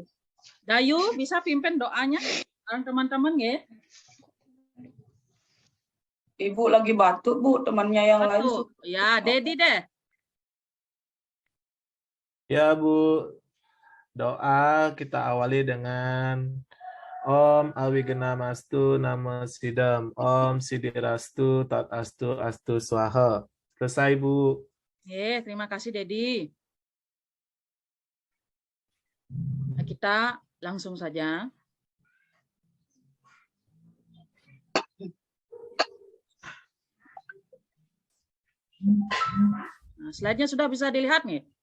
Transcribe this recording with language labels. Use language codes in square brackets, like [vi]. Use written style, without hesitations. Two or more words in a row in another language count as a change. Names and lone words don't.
[id] Dayu, bisa pimpin doanya, teman-teman ya? Ibu lagi batuk, Bu, temannya yang lain. Ya, Dedi deh. Ya, Bu. Doa kita awali dengan [sa] Om Awigenamastu Namo Sidam, Om Sidirastu Tatastu Astu Swaha. [id] Selesai, Bu. Terima kasih, Dedi. Nah, kita langsung saja. Nah, slide-nya sudah bisa dilihat nih?